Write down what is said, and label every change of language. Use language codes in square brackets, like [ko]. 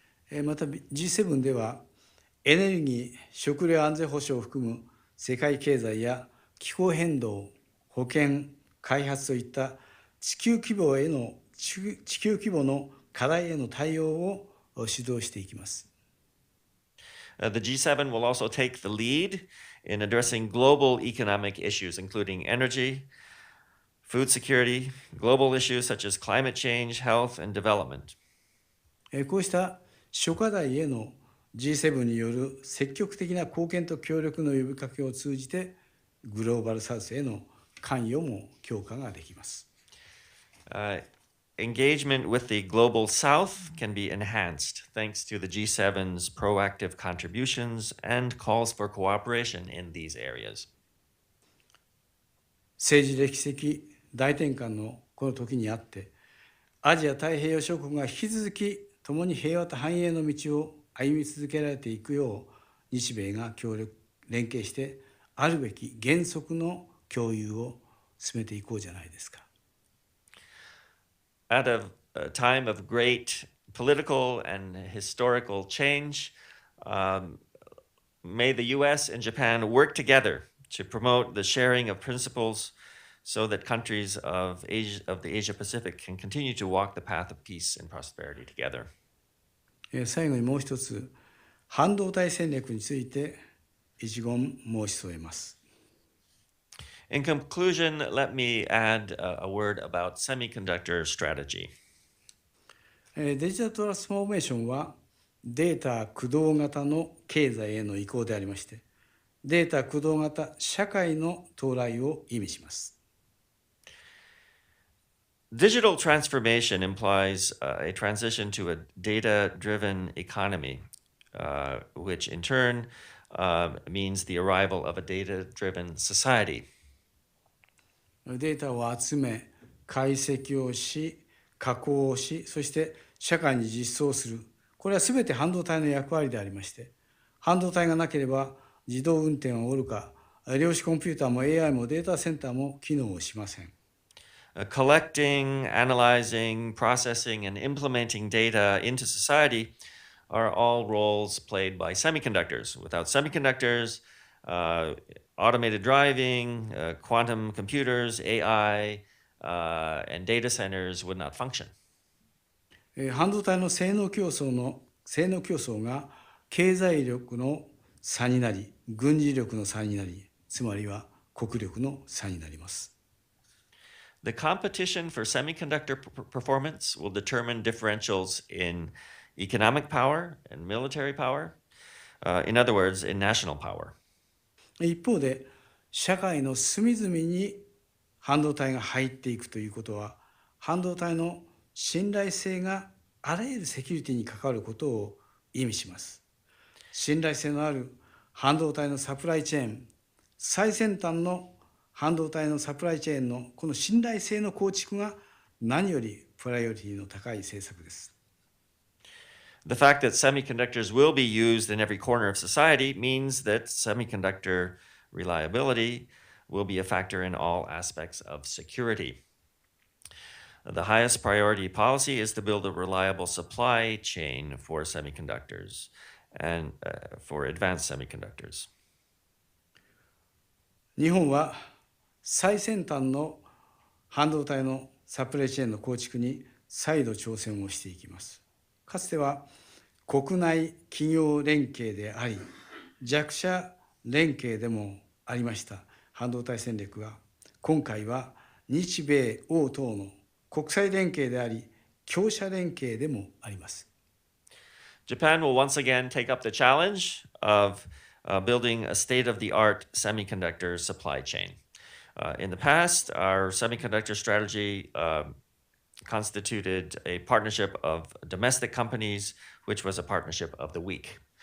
[ja] また G7 ではエネルギー、食料安全保障を含む世界経済や気候変動、保健、開発といった地球規模の課題への対応を主導していきます。 [en] The G7 will also take the lead in addressing global economic issues, including energy, food security, global issues such as climate change, health, and development. [ja] こうした諸課題への G7 による積極的な貢献と協力の呼びかけを通じて、グローバルサウスへの関与も強化ができます。 [en] Engagement with the global south can be enhanced thanks to the G7's proactive contributions and calls for cooperation in these areas. [ja] 政治歴史的大転換のこの時にあって、アジア太平洋諸国が引き続き共に平和と繁栄の道を歩み続けられていくよう、日米が連携してあるべき原則の共有を進めていこうじゃないですか。 [en] At a time of great political and historical change, may the US and Japan work together to promote the sharing of principles so that countries of the Asia Pacific can continue to walk the path of peace and prosperity together. [ja] 最後にもう一つ、半導体戦略について一言申し添えます。 [en] In conclusion, let me add a word about semiconductor strategy. [ja] デジタルトランスフォーメーションはデータ駆動型の経済への移行でありまして、データ駆動型社会の到来を意味します。 [en] Digital transformation implies a transition to a data-driven economy, which in turn means the arrival of a data-driven society. [ja] データを集め、解析をし、加工をし、そして社会に実装する。これは全て半導体の役割でありまして、半導体がなければ自動運転はおるか、量子コンピューターも AI もデータセンターも機能をしません。 [en] Collecting, analyzing, processing, and implementing data into society are all roles played by semiconductors. Without semiconductors, automated driving, quantum computers, AI, and data centers would not function. [ja] 半導体の性能競争が経済力の差になり、軍事力の差になり、つまりは国力の差になります。 [en] The competition for semiconductor performance will determine differentials in economic power and military power. In other words, in national power. [ja] 一方で、社会の隅々に半導体が入っていくということは、半導体の信頼性があらゆるセキュリティに関わることを意味します。信頼性のある半導体のサプライチェーン、最先端の半導体のサプライチェーンのこの信頼性の構築が何よりプライオリティの高い政策です。 [en] The fact that semiconductors will be used in every corner of society means that semiconductor reliability will be a factor in all aspects of security. The highest priority policy is to build a reliable supply chain for semiconductors and for advanced semiconductors. [ja] 日本は最先端の半導体のサプライチェーンの構築に再度挑戦をしていきます。かつては国内企業連携であり、弱者連携でもありました半導体戦略が、今回は日米欧等の国際連携であり、強者連携でもあります。 [en] Japan will once again take up the challenge of building a state-of-the-art semiconductor supply chain. In the past, our semiconductor strategy constituted a partnership of domestic companies, which was a partnership of the weak.